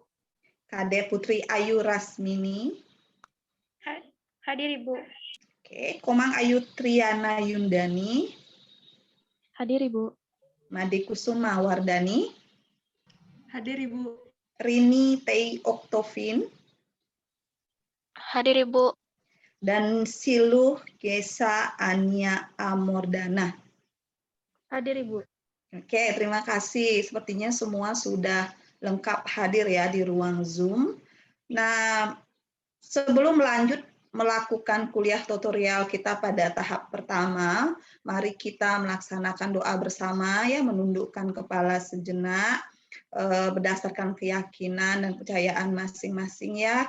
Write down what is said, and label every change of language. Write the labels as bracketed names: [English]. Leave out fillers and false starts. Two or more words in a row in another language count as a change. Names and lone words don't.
[Indonesian] Kadek Putri Ayu Rasmini. Hadir, Ibu. Oke, Komang Ayu Triana Yundani. Hadir, Ibu. Made Kusuma Wardani. Hadir, Ibu. Rini Tei Oktovin. Hadir, Ibu. Dan Siluh Gesa Ania Amordana. Hadir, Ibu. Oke, terima kasih. Sepertinya semua sudah lengkap hadir ya di ruang Zoom. Nah, sebelum lanjut melakukan kuliah tutorial kita pada tahap pertama, mari kita melaksanakan doa bersama ya, menundukkan kepala sejenak berdasarkan keyakinan dan kepercayaan masing-masing ya.